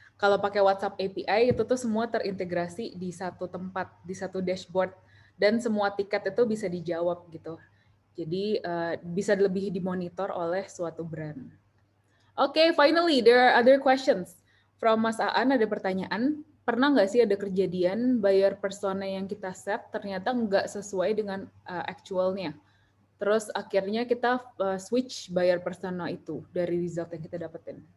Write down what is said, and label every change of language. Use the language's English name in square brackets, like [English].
[Indonesian] Kalau pakai WhatsApp API itu tuh semua terintegrasi di satu tempat, di satu dashboard, dan semua tiket itu bisa dijawab gitu. Jadi bisa lebih dimonitor oleh suatu brand. [English] Okay, finally there are other questions. [Indonesian] From Mas Aan ada pertanyaan, pernah nggak sih ada kejadian buyer persona yang kita set ternyata nggak sesuai dengan actualnya? Terus akhirnya kita switch buyer persona itu dari result yang kita dapetin.